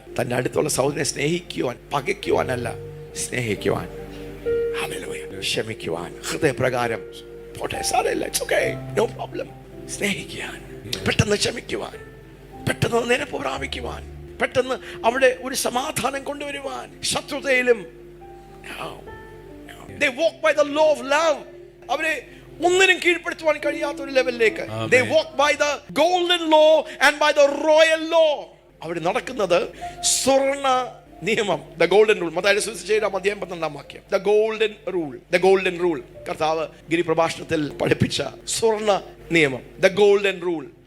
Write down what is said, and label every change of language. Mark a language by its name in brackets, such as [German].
[Malayalam] തന്റെ അടുത്തുള്ള സഹോദരനെ സ്നേഹിക്കുവാൻ, പകയ്ക്കുവാനല്ല, സ്നേഹിക്കുവാൻ, ക്ഷമിക്കുവാൻ, ഹൃദയപ്രകാരം പോട്ടെ, സാരമില്ല, [English] It's okay, no problem. [Malayalam] സ്നേഹിക്കുവാൻ, പെട്ടെന്ന് ക്ഷമിക്കുവാൻ, പെട്ടെന്ന് നിരപ്പ് പ്രാപിക്കുവാൻ, പെട്ടെന്ന് അവിടെ ഒരു സമാധാനം കൊണ്ടുവരുവാൻ. [English] ശത്രുതയിലും they walk by the law of love. [Malayalam] അവരെ ഒന്നിനും കീഴ്പ്പെടുത്തുവാൻ കഴിയാത്ത ഒരു ലെവലിലേക്ക് [English] they walk by the golden law and by the royal law. [Malayalam] അവിടെ നടക്കുന്നത് സ്വർണ്ണ നിയമം, [English] the golden rule. [Malayalam] മത്തായിയുടെ സുവിശേഷം 12 വാക്യം. [English] the golden rule [Malayalam] കർത്താവ് ഗിരിപ്രഭാഷണത്തിൽ പഠിപ്പിച്ച സ്വർണ്ണ നിയമം, the golden rule.